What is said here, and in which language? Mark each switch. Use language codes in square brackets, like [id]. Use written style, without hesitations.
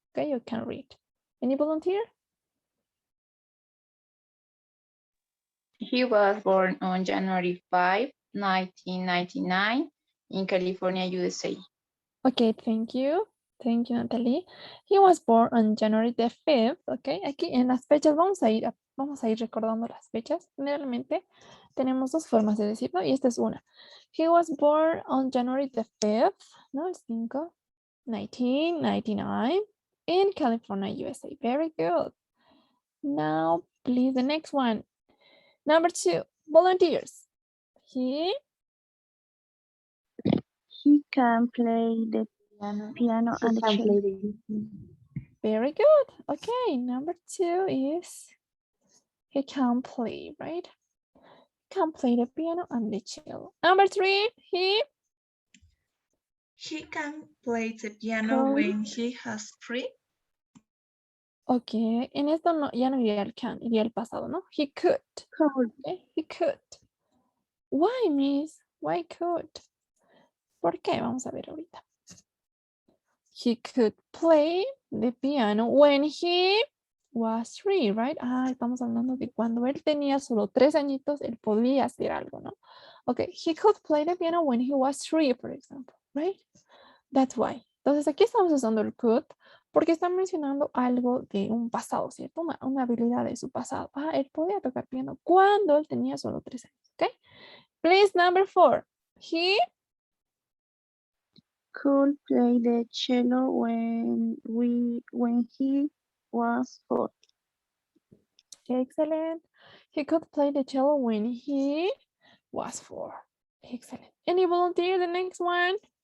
[en] Okay, you can read. Any volunteer? He was born on January 5, 1999 in California, USA. Okay, thank you. Thank you, Natalie. He was born on January the 5th. [es] Okay, aquí en las fechas vamos a ir recordando las fechas. Generalmente tenemos dos formas de decirlo y esta es una. [en] He was born on January the 5th, [es] no, el 5, [en] 1999 in California, USA. Very good. Now, please, the next one. Number 2, volunteers. He can play the piano and the cello. Very good. Okay, number 2 is he can play, right? Can play the piano and the cello. Number 3, he can play the piano when he has 3. [es] Ok, en esto no, ya no iría el can, iría el pasado, ¿no? [en] He could. Could. Okay, he could. Why, miss? Why could? [es] ¿Por qué? Vamos a ver ahorita. [en] He could play the piano when he was 3, right? [es] Ah, estamos hablando de cuando él tenía solo 3 añitos, él podía hacer algo, ¿no? [en] Ok, he could play the piano when he was 3, for example, right? That's why. [es] Entonces aquí estamos usando el could porque está mencionando algo de un pasado, ¿cierto? Una habilidad de su pasado. Ah, él podía tocar piano cuando él tenía solo 3 años, ¿ok? [en] Please, number 4. He Could play the cello when he was 4. Excellent. He could play the cello when he was 4. Excellent. Any volunteer? The next one.